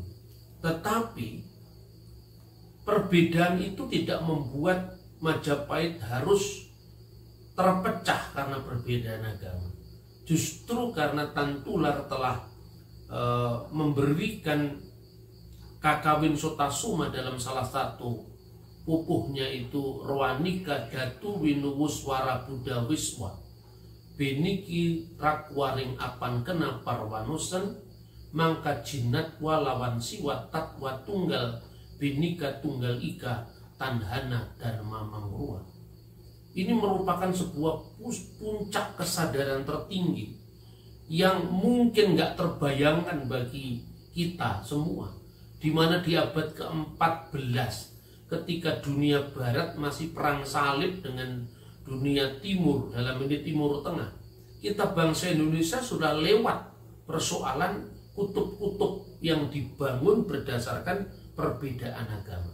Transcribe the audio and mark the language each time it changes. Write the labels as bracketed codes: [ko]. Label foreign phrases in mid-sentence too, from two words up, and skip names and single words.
[id] Tetapi perbedaan itu tidak membuat Majapahit harus terpecah karena perbedaan agama. Justru karena Tan Tular telah memberikan Kakawin Sotasuma dalam salah satu pupuhnya itu [kaw] Roanika Datu Winuwuswara Buddha Wiswa Beniki Rakwaring Apan Kena Parwanusen Mangka Jinat Walawan Siwa Tatwa Tunggal Bhinneka Tunggal Ika Tanhana Dharma Mangrua. [id] Ini merupakan sebuah puncak kesadaran tertinggi yang mungkin gak terbayangkan bagi kita semua, di mana di abad ke-14 ketika dunia barat masih perang salib dengan dunia timur, dalam ini Timur Tengah, kita bangsa Indonesia sudah lewat persoalan kutub-kutub yang dibangun berdasarkan perbedaan agama.